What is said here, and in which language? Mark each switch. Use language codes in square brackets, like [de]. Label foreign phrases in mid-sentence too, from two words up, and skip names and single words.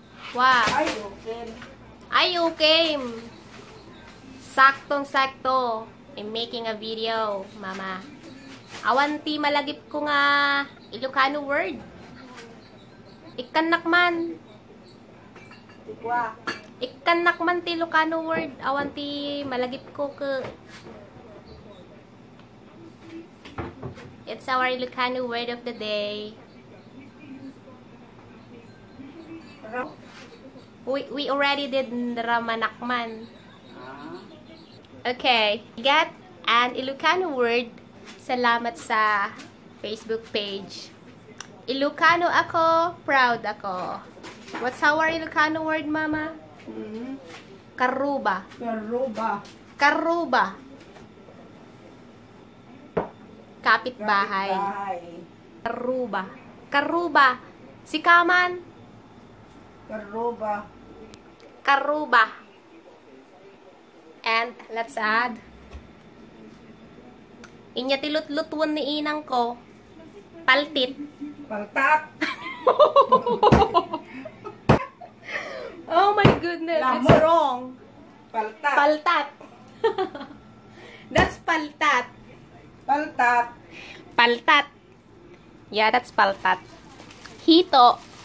[en] Wow. Ay, okay. [tl] Ay, okay. Saktong-sakto. [en] I'm making a video, mama. [ilo] Awanti malagip ko nga Ilocano word. Ikanak man. Tikwa. Ikanak man ti Ilocano word. Awanti malagip ko ke. [en] It's our Ilocano word of the day. We already did Ramanakman. Okay. Get an Ilocano word. [tl] Salamat sa Facebook page. Ilocano ako, proud ako. [en] What's our Ilocano word, mama? Karruba. [ilo] Karruba. Karruba. Kapitbahay. Karruba. Karruba. Sikaman. Karruba. Karruba. [en] And let's add. [ilo] Inya tilut-lutwan ni inang ko. Paltit. Paltat. [en] Oh my goodness, [ilo] Lamot. [en] it's wrong. [ilo] Paltat. [en] Paltat. That's paltat. [ilo] Paltat. Paltat. [en] Yeah, that's paltat. [ilo] Hito.